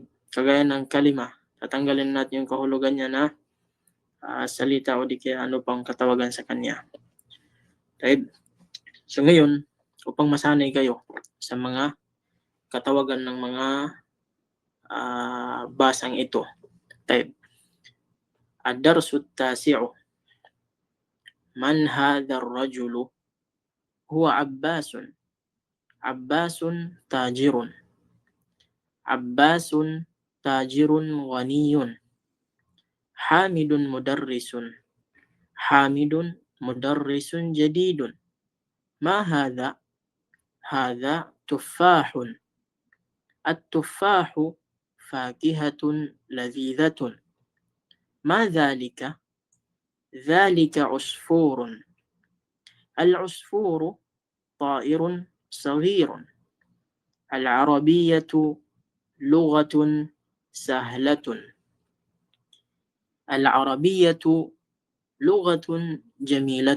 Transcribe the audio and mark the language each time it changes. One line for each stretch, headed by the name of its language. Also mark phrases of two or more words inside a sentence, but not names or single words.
Filipino: Kagaya ng kalima, tatanggalin natin yung kahulugan niya na salita o di kaya ano pang katawagan sa kanya. Taib. So ngayon, upang masanay kayo sa mga katawagan ng mga basang ito.
Arabic: طيب. الدرس التاسع. من هذا الرجل? هو عباس. عباس تاجر. عباس تاجر غني. حامد مدرس. حامد مدرس جديد. ما هذا؟ هذا تفاح. التفاح فاكهة لذيذة. ما ذلك؟ ذلك عصفور. العصفور طائر صغير. العربية لغة سهلة. العربية لغة جميلة.